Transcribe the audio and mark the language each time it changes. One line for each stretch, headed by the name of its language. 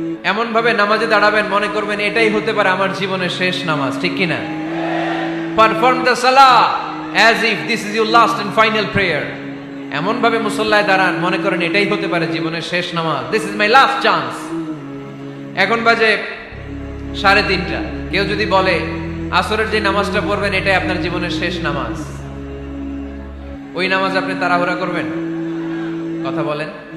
Bangla: এমন ভাবে নামাজে দাঁড়াবেন মনে করবেন এটাই হতে পারে আমার জীবনের শেষ নামাজ, ঠিক কি না?
English: Perform the salah as if this is your last and final prayer.
Bangla: এমন ভাবে মুসল্লায় দাঁড়ান মনে করেন এটাই হতে পারে জীবনের শেষ নামাজ।
English: This is my last chance.
Bangla: এখন বাজে 3:30। কেউ যদি বলে আসরের যে নামাজটা পড়বেন এটাই আপনার জীবনের শেষ নামাজ, ওই নামাজ আপনি তাড়াহুড়া করবেন? কথা বলেন।